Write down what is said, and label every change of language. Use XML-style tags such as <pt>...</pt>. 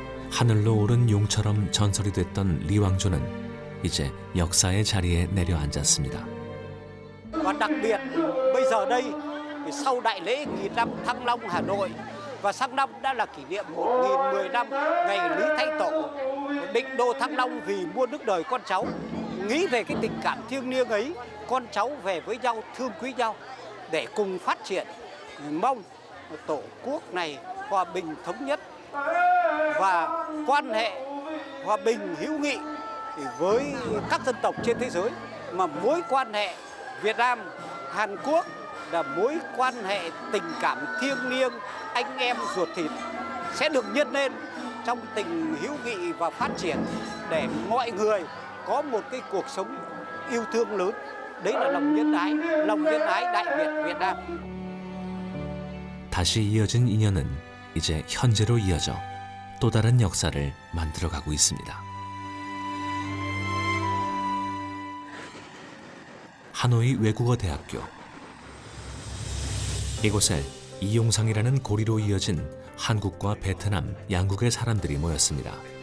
<ko>하늘로 오른 용처럼 전설이 됐던 리왕조는 이제 역사의 자리에 내려앉았습니다.</ko> <vi>Và đặc biệt bây giờ đây sau đại lễ nghìn năm Thăng Long Hà Nội và sang năm đã là kỷ niệm 1010 năm ngày Lý Thái Tổ định đô Thăng Long vì muôn nước đời con cháu. Nghĩ về cái tình cảm thiêng liêng ấy, con cháu về với nhau thương quý nhau để cùng phát triển, mong tổ quốc này hòa bình thống nhất và quan hệ hòa bình hữu nghị với các dân tộc trên thế giới, mà mối quan hệ Việt Nam Hàn Quốc là mối quan hệ tình cảm thiêng liêng anh em ruột thịt sẽ được nhân lên trong tình hữu nghị và phát triển để mọi người có một cái cuộc sống yêu thương lớn. Đấy là lòng nhân ái Đại Việt Việt Nam.</vi> <ko>다시 이어진 인연은 이제 현재로 이어져 또 다른 역사를 만들어가고 있습니다. 하노이 외국어대학교. 이곳에 이용상이라는 고리로 이어진 한국과 베트남 양국의 사람들이 모였습니다.</ko>